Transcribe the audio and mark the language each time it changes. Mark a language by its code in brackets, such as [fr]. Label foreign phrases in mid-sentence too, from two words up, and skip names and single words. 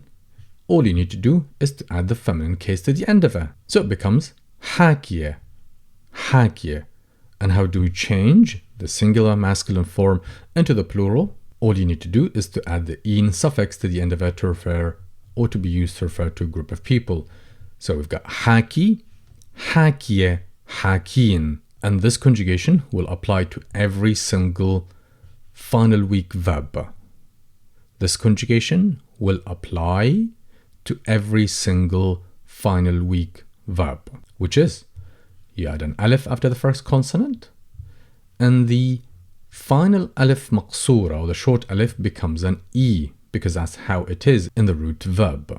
[en] All you need to do is to add the feminine case to the end of it. So it becomes [ar] hakiye, hakiye. [en] And how do we change the singular masculine form into the plural? All you need to do is to add the "in" suffix to the end of it to refer, or to be used to refer to a group of people. So we've got [ar] haki, hakiye, hakin. [en] And this conjugation will apply to every single Finalweak verb. This conjugation will apply to every single Finalweak verb, which is you add an alif after the first consonant, and the final [ar] alif maqsoora, [en] or the short alif, becomes an E, because that's how it is in the root verb.